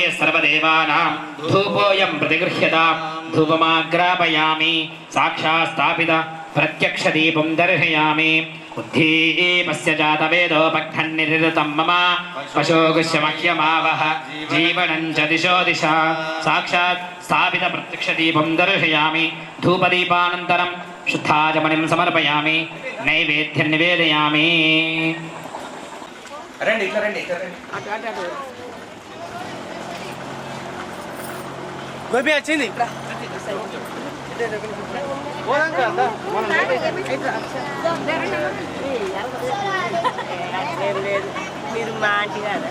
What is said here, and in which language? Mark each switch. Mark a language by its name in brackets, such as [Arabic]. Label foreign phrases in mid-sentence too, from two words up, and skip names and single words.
[Sanskrit] सर्वदेवानां धूपोऽयं प्रतिगृह्यतां धूपमाग्रापयामि साक्षात् स्थापित प्रत्यक्षदीपं दर्शयामि बुद्धिपस्य जातवेदोपघ्नन्निरृतं मम पशोगुष्यमह्यमावह जीवनं च दिशो दिशा साक्षात् स्थापित प्रत्यक्षदीपं दर्शयामि धूपदीपानन्तरं शुद्धाचमनिं समर्पयामि नैवेद्यं निवेदयामि [Telugu] రండి ఇట్లా రండి ఇట్లా రండి. గోపి వచ్చింది మీరు మా ఆంటీ కదా